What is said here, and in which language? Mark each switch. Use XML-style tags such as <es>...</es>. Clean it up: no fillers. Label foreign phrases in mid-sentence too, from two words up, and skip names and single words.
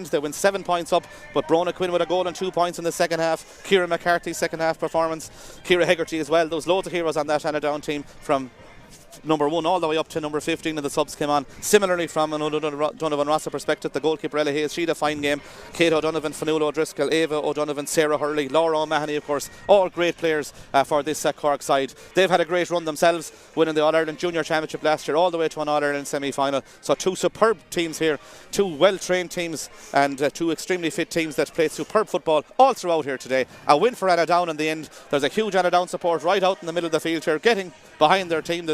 <en>They win 7 points up, but Bronagh Quinn with a goal and 2 points in the second half. Ciara McCarthy's second half performance. Ciara Hegarty as well. There was loads of heroes on that Annaghadown team, from number 1 all the way up to number 15, and the subs came on. Similarly, from an O'Donovan Rossa perspective, the goalkeeper Ella Hayes, she had a fine game. Kate O'Donovan, Fionnuala O'Driscoll, Ava O'Donovan, Sarah Hurley, Laura O'Mahony, of course, all great players for this Cork side. They've had a great run themselves, winning the All-Ireland Junior Championship last year all the way to an All-Ireland semi-final. So 2 superb teams here, 2 well-trained teams, and 2 extremely fit teams that played superb football all throughout here today. A win for Annaghadown in the end. There's a huge Annaghadown support right out in the middle of the field here, getting behind their team.</en>